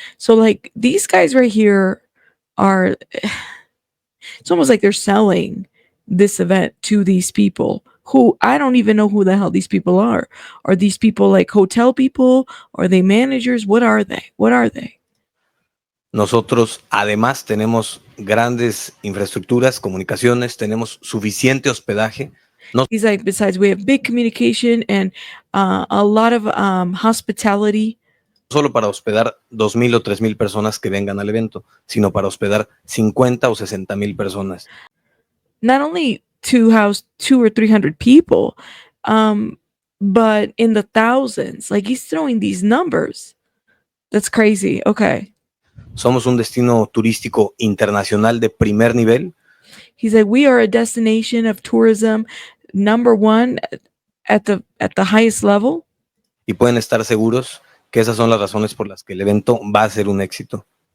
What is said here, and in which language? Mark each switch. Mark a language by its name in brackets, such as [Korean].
[English] So like these guys right here are, it's almost like they're selling this event to these people who I don't even know who the hell these people are. Are these people like hotel people? Are they managers? What are they? [Spanish] Nosotros además tenemos grandes infraestructuras, comunicaciones, tenemos suficiente hospedaje. [English] He's like, besides, we have big communication and a lot of hospitality. [Spanish] No solo para hospedar 2,000 o 3,000 personas que vengan al evento, sino para hospedar 50 o 60,000 personas. [English] Not only to house 200 or 300 people, but in the thousands. Like he's throwing these numbers. That's crazy. Okay. [Spanish] Somos un destino turístico internacional de primer nivel. [English] He's like, we are a destination of tourism number 1 at the highest level. [Spanish] Y pueden estar seguros que esas son las razones por las que el evento va a ser un éxito.